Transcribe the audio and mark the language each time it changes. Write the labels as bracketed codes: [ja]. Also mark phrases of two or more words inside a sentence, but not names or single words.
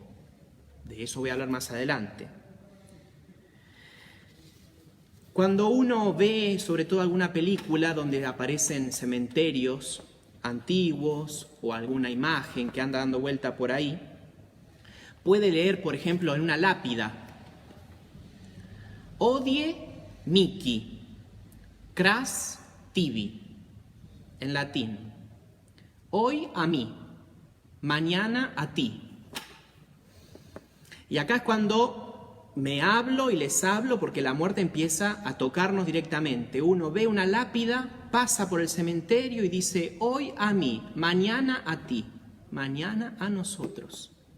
[es] De eso voy a hablar más adelante. Cuando uno ve, sobre todo alguna película donde aparecen cementerios antiguos o alguna imagen que anda dando vuelta por ahí, puede leer, por ejemplo, en una lápida: [la] Odie mihi, cras tibi, [es] en latín. Hoy a mí, mañana a ti. Y acá es cuando me hablo y les hablo, porque la muerte empieza a tocarnos directamente. Uno ve una lápida, pasa por el cementerio y dice: hoy a mí, mañana a ti, mañana a nosotros.